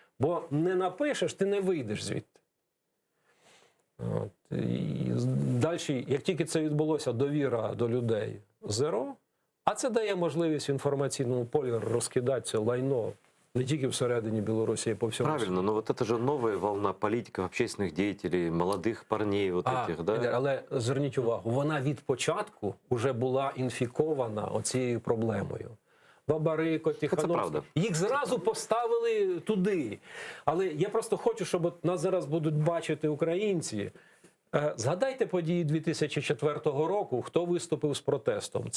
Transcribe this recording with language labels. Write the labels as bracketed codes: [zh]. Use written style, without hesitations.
[uk] Бо не напишеш, ти не вийдеш звідти. І далі, як тільки це відбулося, довіра до людей зеро, а це дає можливість в інформаційному полі розкидати це лайно не тільки всередині Білорусі, а й по всьому світу. [ru] Правильно, но вот это же новая волна политиков, общественных деятелей, молодых парней вот этих, да? [uk] Але зверніть увагу, вона від початку вже була інфікована оцією проблемою. Бабарико, Тихановський. Їх зразу поставили туди. Але я просто хочу, щоб нас зараз будуть бачити українці. Згадайте події 2004 року, хто виступив з протестом.